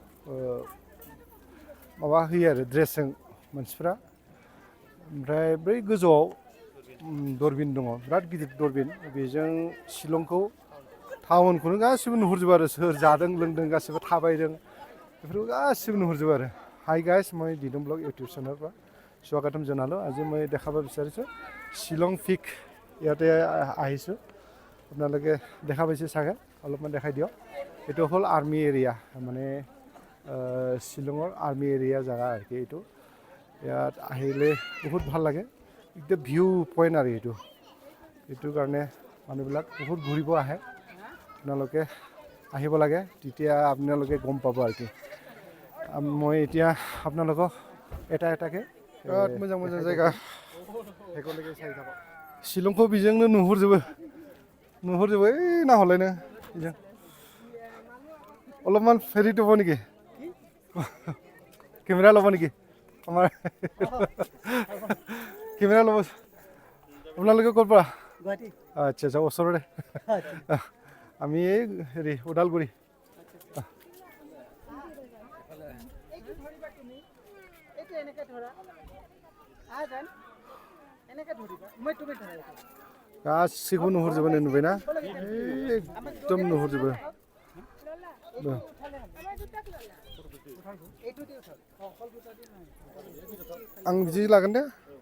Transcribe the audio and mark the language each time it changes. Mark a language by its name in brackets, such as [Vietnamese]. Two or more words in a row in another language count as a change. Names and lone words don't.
[Bodo] माबा होयो आरो ड्रेसजों मानसिफ्रा ओमफ्राय बै गोजौआव दरबिन दङ बिराद गिदिर दरबिन बेजों शिलंखौ टाउनखौनो गासिबो नुहुरजोबो आरो सोर जादों लोंदों गासिबो थाबायदों बेफोरखौ गासिबो नुहुरजोबो आरो [English] hi guys [Bodo] मैं दिदम ब्लॉग [Hindi] यूट्यूब चैनल पर स्वागतम [Assamese] জনালো আজি মই দেখাব বিচাৰিছোঁ শিলং পিক ইয়াতে আহিছোঁ আপোনালোকে দেখা পাইছে চাগে অলপমান দেখাই দিয়ক এইটো হ'ল [English] army area [Assamese] মানে শিলঙৰ [English] army area [Assamese] জাগা আৰকি এইটো ইয়াত আহিলে বহুত ভাল লাগে একদম [English] view point [Assamese] আৰু এইটো কাৰণে মানুহবিলাক বহুত ঘূৰিব আহে আপোনালোকে আহিব লাগে তেতিয়া আপোনালোকে গম পাব আৰকি মই এতিয়া আপোনালোকক এটা এটাকে [Bodo] बिराद मोजां मोजां जायगा हेगलेगे साइ थाबाय शिलंखौ बेजोंनो नुहुरजोबो ओइ नाहरलायनो बेजों [Assamese] অলপমান ফেৰি দিব নেকি কেমেৰা ল'ব নেকি আমাৰ কেমেৰা ল'ব আপোনালোকে ক'ৰ পৰা গুৱাহাটী আচ্ছা আচ্ছা ওচৰতে আমি এই হেৰি ওদালগুৰি [Bodo] गासिखौबो नुहुरजोबो नुबायना एकदम नुहुरजोबो आं बिदि लागोन दे